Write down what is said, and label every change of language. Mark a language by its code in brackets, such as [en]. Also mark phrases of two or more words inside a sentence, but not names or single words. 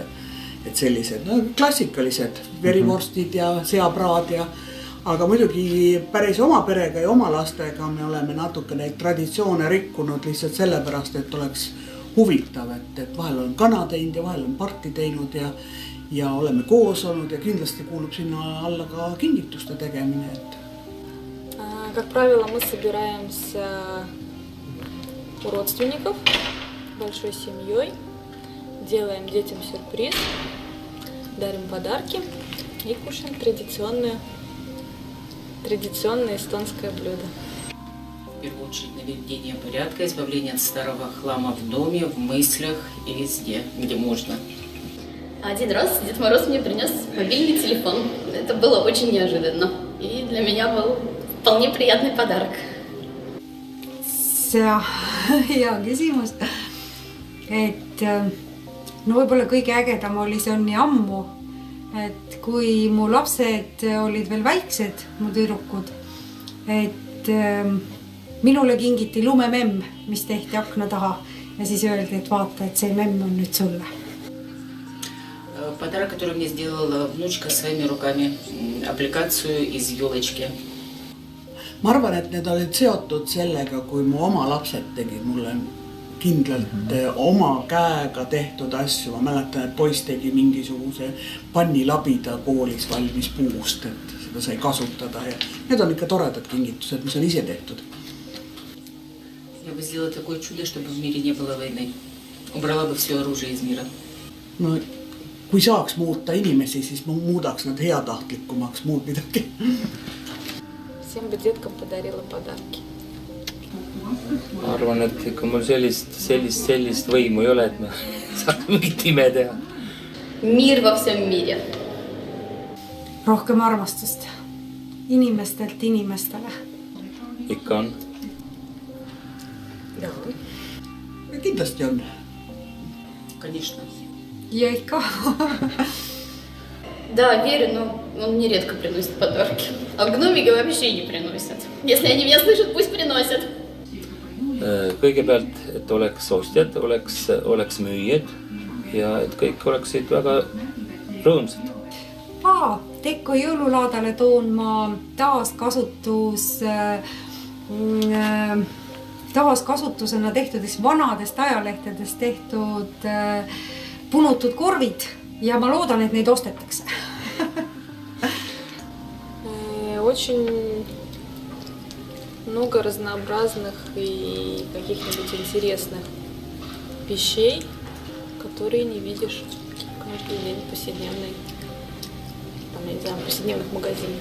[et] Et sellised klassikalised verivorstid ja seapraad aga muidugi päris oma perega ja oma lastega me oleme natuke neid traditsioone rikkunud lihtsalt sellepärast, et oleks huvitav, et vahel on kana teinud ja vahel on parti teinud ja oleme koos olnud ja kindlasti kuulub sinna alla ka kingituste tegemine. [ru] Как правило, мы собираемся у родственников большой семьей, делаем детям сюрприз, дарим подарки и кушаем традиционное эстонское блюдо. В первую очередь наведение порядка, избавление от старого хлама в доме, в мыслях и везде, где можно. Один раз Дед Мороз мне принес мобильный телефон. Это было очень неожиданно. И для меня был вполне приятный подарок. [et] See hea küsimus. Et no võib-olla kõige ägedam oli see on nii ammu, et kui mu lapsed olid veel väiksed, mu tüdrukud, et minule kingiti lumememm, mis tehti akna taha ja siis öeldi, et vaata, et see memm on nüüd sulle. [ru] Подарок, который мне сделала внучка своими руками, аппликацию из елочки. [et] Ma arvan, et need olid seotud sellega, kui mu oma lapsed tegid mulle kindlalt oma käega tehtud asju. Ma mäletan, et poiss tegi mingisuguse pannilabida koolis valmis puust, et seda sai kasutada. Ja need on ikka toredad kingitused, mis on ise tehtud. [ru] Я бы сделала такое чудо, чтобы в мире не было войны. Убрала бы все оружие из мира. [et] No, kui saaks muuta inimesi, siis ma muudaks nad heatahtlikumaks muud midagi. [ru] Всем бы деткам подарила подарки. [et] Ma arvan, et ikka mul sellist võimu ei ole, et me saame mingit ime teha. [ru] Мир во всем мире. [et] Rohkem armastust inimestelt inimestele. Ikka on. [ru] Да. [et] Kindlasti on. [ru] Конечно. [et] ja ikka. [ru] Да, верю, но он нередко приносит подарки. А гномики вообще не приносят. Если они меня слышат, пусть приносят. [et] Kõigepealt, et oleks ostjad, oleks müüjad ja et kõik oleksid väga rõõmsad. Tekko jõululaadale toon ma taaskasutusena tehtud vanadest ajalehtedest tehtud punutud korvid ja ma loodan, et neid ostetakse. [ru] Очень много разнообразных и каких-нибудь интересных вещей, которые не видишь каждый день повседневной, там, я не знаю, повседневных магазинах.